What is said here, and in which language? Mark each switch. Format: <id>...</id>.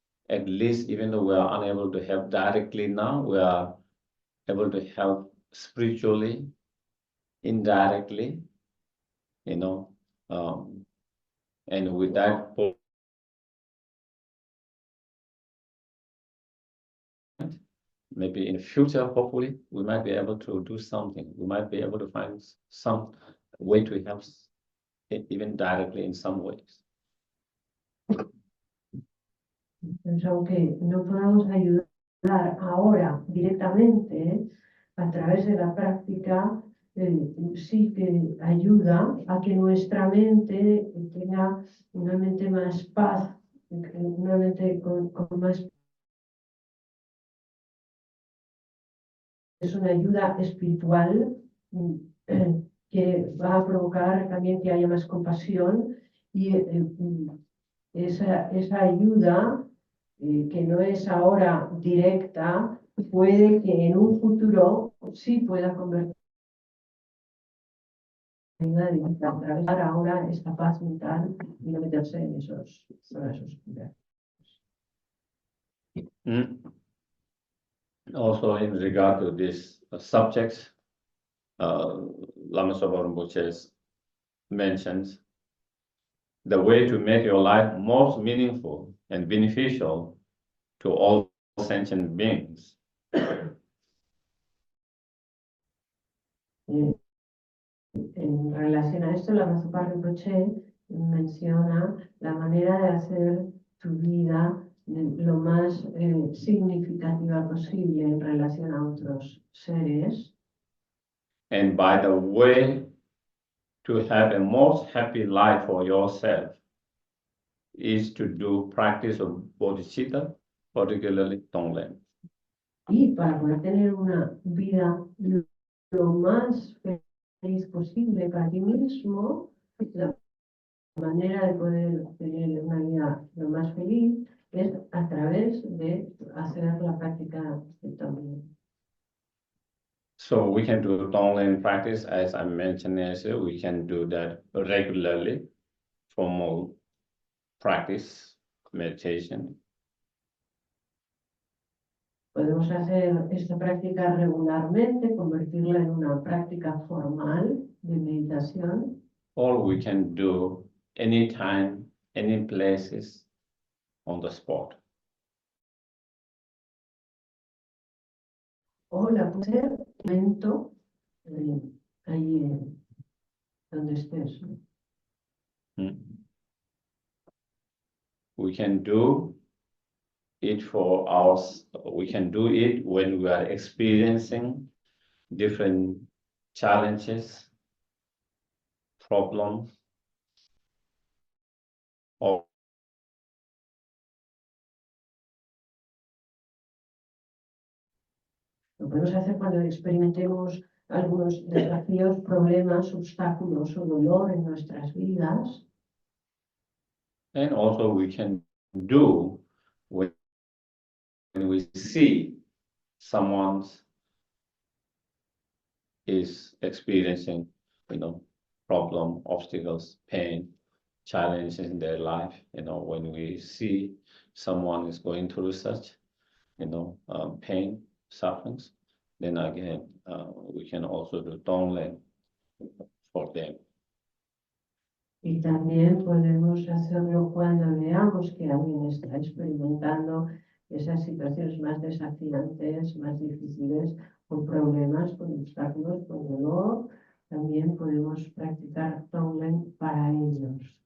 <en>At least even though we are unable to help directly now, we are able to help spiritually, indirectly, and with that point, maybe in the future, hopefully, we might be able to do something. We might be able to find some way to help even directly in some ways.</en> <es>Entonces, aunque no podamos ayudar ahora directamente, a través de la práctica, sí que ayuda a que nuestra mente tenga una mente más paz, una mente con más. Es una ayuda espiritual que va a provocar también que haya más compasión y esa ayuda que no es ahora directa, puede que en un futuro sí pueda convertirse en ayuda directa, atravesar ahora esta paz mental y no meterse en esos zonas oscuras.</es> <en>Also, in regard to this subject, Lama Zopa Rinpoche mentions the way to make your life most meaningful and beneficial to all sentient beings.</en> <es>En relación a esto, Lama Zopa Rinpoche menciona la manera de hacer tu vida lo más significativa posible en relación a otros seres.</es> <en>And by the way to have a most happy life for yourself is to do practice of bodhicitta, particularly TONG-LEN.</en> <es>Y para poder tener una vida lo más feliz posible para ti mismo, la manera de poder tener una vida lo más feliz es a través de hacer la práctica de TONG-LEN.</es> <en>So we can do TONG-LEN practice, as I mentioned earlier, we can do that regularly, formal practice, meditation.</en> <es>Podemos hacer esta práctica regularmente, convertirla en una práctica formal de meditación.</es> <en>Or we can do anytime, any places, on the spot.</en> <es>O la puedes hacer en el momento, ahí donde estés.</es> <en>We can do it for us. We can do it when we are experiencing different challenges, problems, or</en> <es>Lo podemos hacer cuando experimentemos algunos desafíos, problemas, obstáculos o dolor en nuestras vidas.</es> <en>and also we can do when we see someone is experiencing, problem, obstacles, pain, challenges in their life. When we see someone is going through such, pain, sufferings, then again, we can also do TONG-LEN for them.</en> <es>Y también podemos hacerlo cuando veamos que alguien está experimentando esas situaciones más desafiantes, más difíciles, con problemas, con obstáculos, con dolor. También podemos practicar TONG-LEN para ellos.</es>